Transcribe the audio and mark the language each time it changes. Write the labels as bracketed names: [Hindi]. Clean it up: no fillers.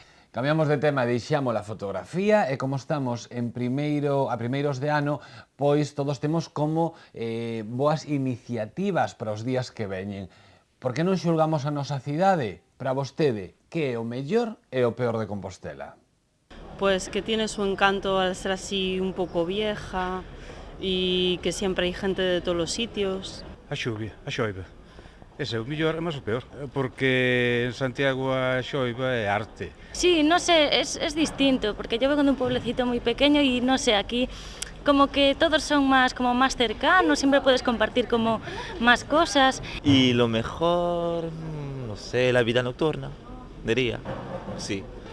[Galician] Cambiamos de tema, deixamos a fotografía e como estamos a primeiros de ano, pois todos temos como boas iniciativas para os días que veñen. Por que non xulgamos a nosa cidade? Para vostede, que é o mellor e o peor de Compostela? [Spanish] Pues que tiene su encanto al ser así un poco vieja y que siempre hay gente de todos los sitios. [Galician] A xoiva. Ese é o mellor e máis o peor, porque en Santiago a xoiva é arte. [Spanish] Sí, no sé, es distinto, porque yo vengo de un pueblecito muy pequeño y no sé, aquí como que todos son como más cercanos, siempre puedes compartir como más cosas. Y lo mejor, no sé, la vida nocturna, diría, sí.